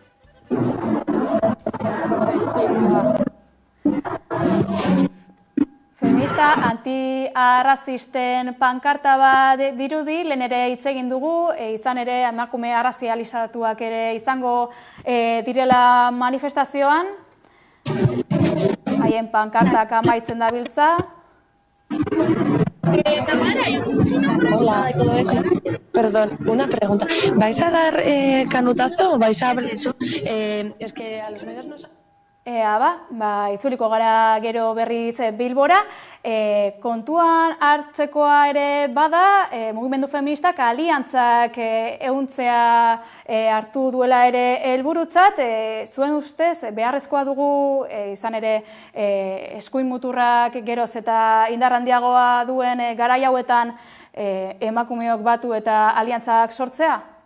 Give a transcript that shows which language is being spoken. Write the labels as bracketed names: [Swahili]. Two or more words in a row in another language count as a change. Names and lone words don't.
[Basque] Feminista anti-arrazisten pankarta bat dirudi, lehen ere hitz egin dugu, izan ere emakume arrazializatuak ere izango direla manifestazioan. Haien pankartak amaitzen dabiltza. [Spanish] Hola, perdón, una pregunta. ¿Vais a dar canutazo o vais a abrir eso? Es que a los medios no... [Basque] Itzuliko gara gero berriz Bilbora, kontuan hartzekoa ere bada, mugimendu feministak aliantzak ehuntzea hartu duela ere helburutzat, zuen ustez beharrezkoa dugu izan ere eskuin muturrak geroz eta indar handiagoa duen garai hauetan emakumeok batu eta aliantzak sortzea?